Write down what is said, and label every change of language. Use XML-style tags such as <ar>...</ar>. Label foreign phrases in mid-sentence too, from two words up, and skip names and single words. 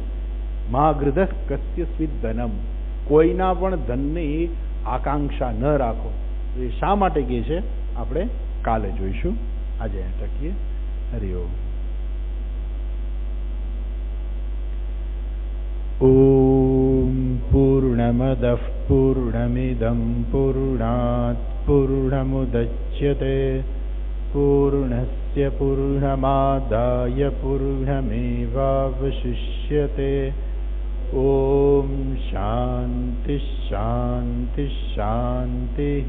<sa>मागृधः कस्य स्विद् धनम्,</sa> <gu>કોઈના પણ ધનની આકાંક્ષા ન રાખો. તો એ શા માટે કહે છે આપણે કાલે જોઈશું. આજે ટકીએ.</gu> <sa>हरि ओम्। ओम् पूर्णमदः पूर्णमिदं पूर्णात् पूर्णमुदच्यते पूर्णस्य तस्य पूर्णमादाय पूर्णमेवावशिष्यते। ओम शांति शांति शांति।</sa>